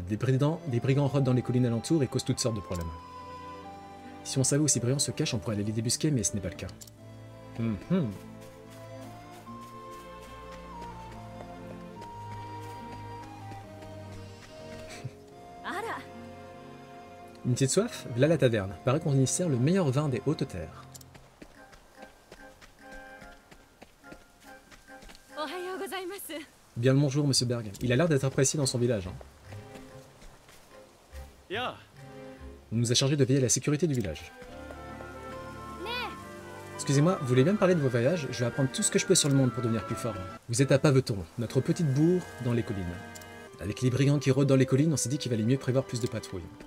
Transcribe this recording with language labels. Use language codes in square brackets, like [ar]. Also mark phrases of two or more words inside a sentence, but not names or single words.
[fr] Des brigands rôdent dans les collines alentours et causent toutes sortes de problèmes. Si on savait où ces brigands se cachent, on pourrait aller les débusquer, mais ce n'est pas le cas. Mhm. Une petite soif? Là la taverne. Paraît qu'on y sert le meilleur vin des hautes terres. [ja] おはようございます。 [fr] Bien le bonjour, monsieur Berg. Il a l'air d'être apprécié dans son village. Hein. いや、 On nous a chargé de veiller à la sécurité du village. ね Excusez-moi, vous voulez bien me parler de vos voyages? Je vais apprendre tout ce que je peux sur le monde pour devenir plus fort. Vous êtes à Paveton, notre petite bourg dans les collines. Avec les brigands qui rôdent dans les collines, on s'est dit qu'il valait mieux prévoir plus de patrouilles.